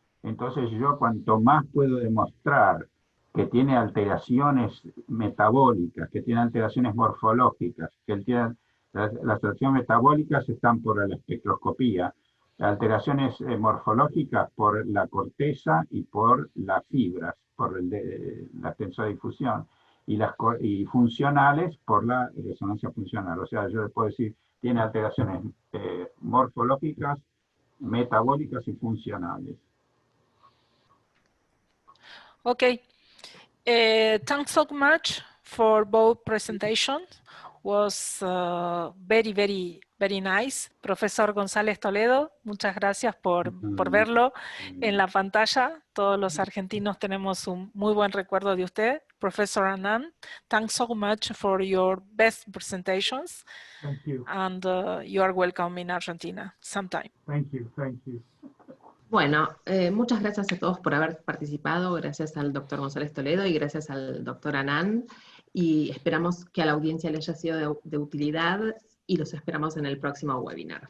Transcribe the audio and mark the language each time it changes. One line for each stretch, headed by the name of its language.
Spanish: Entonces yo cuanto más puedo demostrar que tiene alteraciones metabólicas, que tiene alteraciones morfológicas, que tiene, las alteraciones metabólicas están por la espectroscopía, las alteraciones morfológicas por la corteza y por las fibras, por la tensodifusión, y funcionales por la resonancia funcional. O sea, yo le puedo decir, tiene alteraciones morfológicas, metabólicas y funcionales.
English: Okay. Thanks so much for both presentations. Was very, very, very nice.
Spanish: Profesor González Toledo, muchas gracias por verlo en la pantalla. Todos los argentinos tenemos un muy buen recuerdo de usted.
English: Professor Anand, thanks so much for your best presentations. Thank you. And you are welcome in Argentina sometime. Thank you. Thank you.
Spanish: Bueno, muchas gracias a todos por haber participado, gracias al doctor González Toledo y gracias al doctor Anand, y esperamos que a la audiencia le haya sido de utilidad y los esperamos en el próximo webinar.